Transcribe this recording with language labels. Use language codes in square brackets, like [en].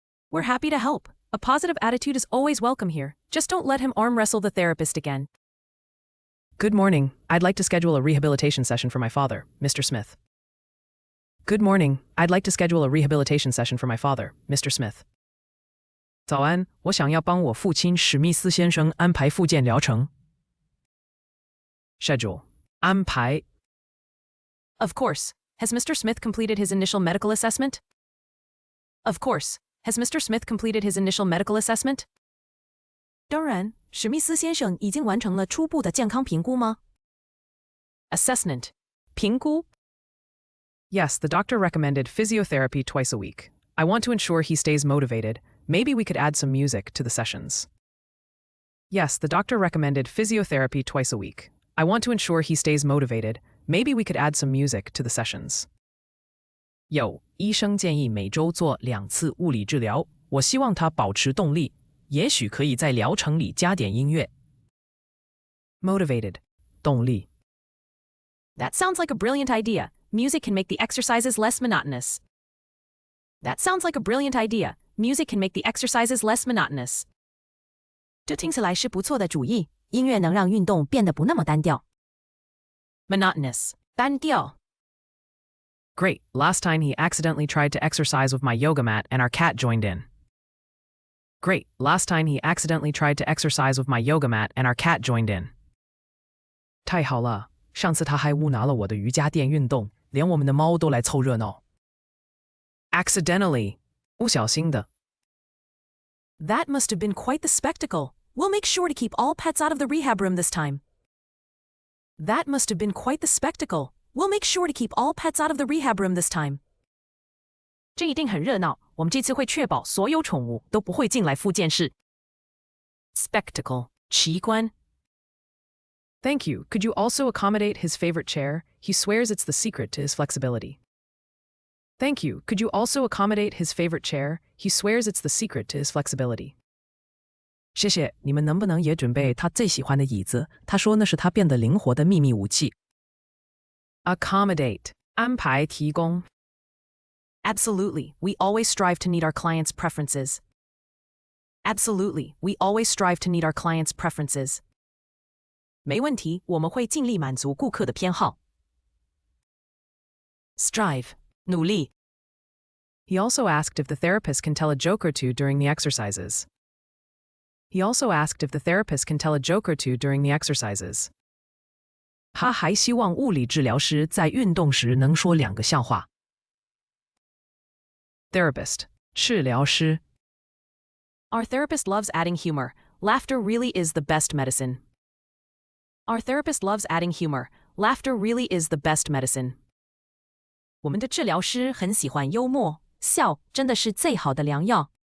[en] We're happy to help. A positive attitude is always welcome here. Just don't let him arm wrestle the therapist again. Good morning. I'd like to schedule a rehabilitation session for my father, Mr. Smith. Good morning. I'd like to schedule a rehabilitation session for my father, Mr. Smith. [zh] 早安，我想要帮我父亲史密斯先生安排复健疗程。 Schedule. 安排 [en] Of course. Has Mr. Smith completed his initial medical assessment? Of course. Has Mr. Smith completed his initial medical assessment? [zh] 当然，史密斯先生已经完成了初步的健康评估吗？ Assessment. 评估 [en] Yes, the doctor recommended physiotherapy twice a week. I want to ensure he stays motivated. Maybe we could add some music to the sessions. Yes, the doctor recommended physiotherapy twice a week. I want to ensure he stays motivated. Maybe we could add some music to the sessions. [zh] 有，医生建议每周做2次物理治疗。我希望他保持动力，也许可以在疗程里加点音乐。 Motivated. 动力 [en] That sounds like a brilliant idea. Music can make the exercises less monotonous. That sounds like a brilliant idea. Music can make the exercises less monotonous. [zh] 这听起来是不错的主意。音乐能让运动变得不那么单调。 Monotonous. 单调。 [en] Great. Last time he accidentally tried to exercise with my yoga mat and our cat joined in. Great. Last time he accidentally tried to exercise with my yoga mat and our cat joined in. [zh] 太好了，上次他还误拿了我的瑜伽垫运动，连我们的猫都来凑热闹。 Accidentally. 不小心的。 [en] That must have been quite the spectacle. We'll make sure to keep all pets out of the rehab room this time. That must have been quite the spectacle. We'll make sure to keep all pets out of the rehab room this time. [zh] 这一定很热闹，我们这次会确保所有宠物都不会进来复健室。 Spectacle. 奇观 [en] Thank you. Could you also accommodate his favorite chair? He swears it's the secret to his flexibility. Thank you. Could you also accommodate his favorite chair? He swears it's the secret to his flexibility. [zh] 谢谢，你们能不能也准备他最喜欢的椅子？他说那是他变得灵活的秘密武器。 Accommodate. 安排提供 [en] Absolutely. We always strive to meet our clients' preferences. Absolutely. We always strive to meet our clients' preferences. [zh] 没问题，我们会尽力满足顾客的偏好。 Strive. 努力 [en] He also asked if the therapist can tell a joke or two during the exercises. He also asked if the therapist can tell a joke or two during the exercises. [zh] 他还希望物理治疗师在运动时能说2个笑话。 Therapist. 治疗师 [en] Our therapist loves adding humor. Laughter really is the best medicine. Our therapist loves adding humor. Laughter really is the best medicine. [zh] 我们的治疗师很喜欢幽默，笑真的是最好的良药。